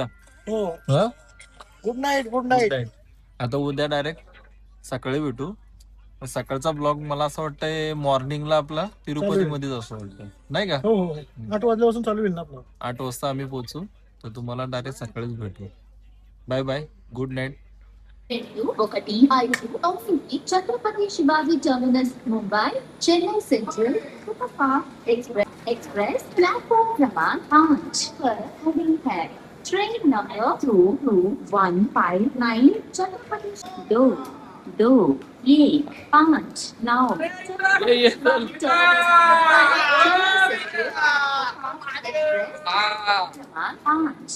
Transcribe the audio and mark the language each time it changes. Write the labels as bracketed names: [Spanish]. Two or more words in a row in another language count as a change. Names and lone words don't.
[English] good night good night. [Marathi] आता उद्या डायरेक्ट सकाळी भेटू. सकाळचा ब्लॉग मला असं वाटतंय मॉर्निंगला आपला तिरुपती मध्येच असं वाटतं नाही का. 8 वाजल्यापासून चालू होईल ना आपलं. 8 वाजता आम्ही पोहोचू. तर तुम्हाला डायरेक्ट सकाळीच भेटू. [English] bye bye. good night. [Hindi] ఒకటి 5 ఛత్రపతి శివాజీ టర్మినస్ ముంబై చెన్నై సెంట్రల్ సూపర్ ఫాస్ట్ एक्सप्रेस प्लेटफॉर्म क्रमांक 5 पर खड़ी है. ट्रेन नंबर 22159 छत्रपति 22159